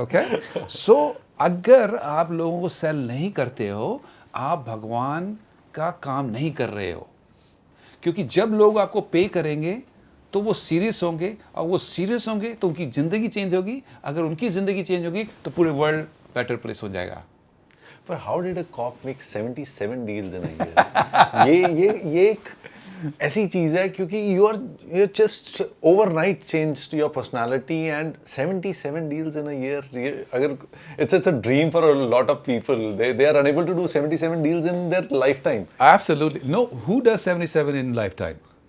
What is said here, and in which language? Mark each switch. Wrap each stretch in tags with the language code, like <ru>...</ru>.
<hi>Okay, सो अगर आप लोगों को सेल नहीं करते हो, आप भगवान का काम नहीं कर रहे हो, क्योंकि जब लोग आपको पे करेंगे तो वो सीरियस होंगे, और वो सीरियस होंगे तो उनकी ज़िंदगी चेंज होगी, अगर उनकी ज़िंदगी चेंज होगी तो पूरे वर्ल्ड बेटर प्लेस हो जाएगा।</hi> <en>But how did a cop make 77 deals in a year?</en> <hi>ये ऐसी चीज है क्योंकि</hi> <en>You just overnight changed your personality and 77 deals in a year.</en> <hi>अगर</hi> <en>It's a dream for a lot of people, they are unable to do 77 deals in their lifetime. Absolutely. No, who does 77 in lifetime?</en>